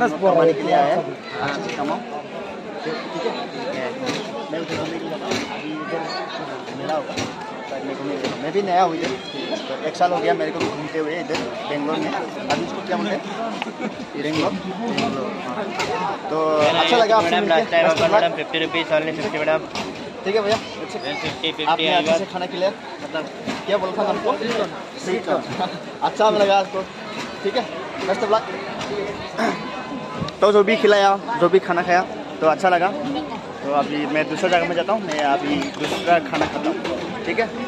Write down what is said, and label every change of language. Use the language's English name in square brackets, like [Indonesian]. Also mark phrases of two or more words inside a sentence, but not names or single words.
[Hindi] कमाने के लिए आए हैं अच्छे से कमाओ ठीक है मैं उधर घूमने के लिए जाता हूँ अभी इधर मेला होगा शायद मैं घूमने गया मैं भी नया हूँ इधर तो 1 साल हो गया मेरे को घूमते हुए इधर बेंगलोर में अभी इसको क्या बोलते हैं बेंगलोर तो अच्छा लगा आपसे मिलके [English] Best of luck। 50 rupees only 50 madam. [Hindi] ठीक है भैया 50 आपने अच्छे से खाना खिलाया मतलब क्या बोला था हमको स्वीट अच्छा लगा आपको ठीक है [English] best of luck [Hindi] तो जो भी खिलाया जो भी खाना खाया तो अच्छा लगा तो अभी मैं दूसरा जगह में जाता हूँ मैं अभी दूसरा खाना खाता हूँ ठीक है